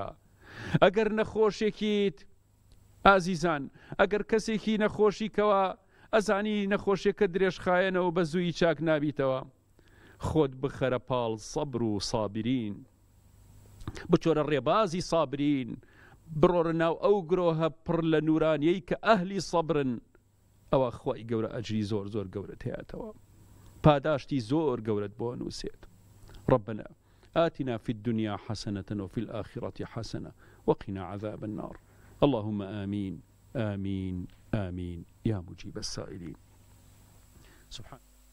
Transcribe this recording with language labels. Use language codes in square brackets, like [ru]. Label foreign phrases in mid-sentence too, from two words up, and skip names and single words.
[ckb] ئەگەر نەخۆشێکیت ئازیزان، ئەگەر کەسێکی نەخۆشی کەوە ئەزانی نەخۆشیەکە درێژخایەنەوە بە زووی چاک نابیتەوە، خۆت بخەرە پاڵ سەبر و سابرین، بچۆرە ڕێبازی سابرین، بڕۆرە ناو ئەو گرۆهە پڕ لە نورانیەی کە ئەهلی سەبرن. ئەوە خوای گەورە ئەجری زۆر زۆر گەورەت هەیەتەوە، پاداشتی زۆر گەورەت بۆ نووسێت. [ar] ربنا آتنا في الدنيا حسنة وفي الآخرة حسنة وقنا عذاب النار. اللهم آمين آمين آمين يا مجيب السائلين. سبحان